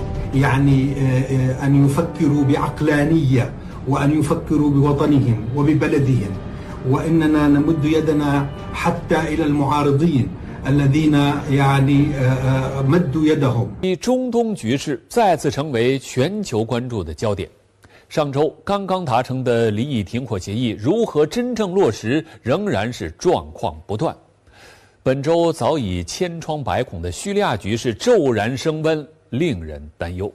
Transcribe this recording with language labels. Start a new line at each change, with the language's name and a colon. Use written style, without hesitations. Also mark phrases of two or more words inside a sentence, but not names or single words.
Arabic: يعني أن يفكروا بعقلانية وأن يفكروا بوطنهم وببلدهم وإننا نمد يدنا حتى إلى المعارضين الذين يعني مدوا يدهم。
Chinese: 中东局势再次成为全球关注的焦点。上周刚刚达成的离异停火协议如何真正落实，仍然是状况不断。本周早已千疮百孔的叙利亚局势骤然升温，令人担忧。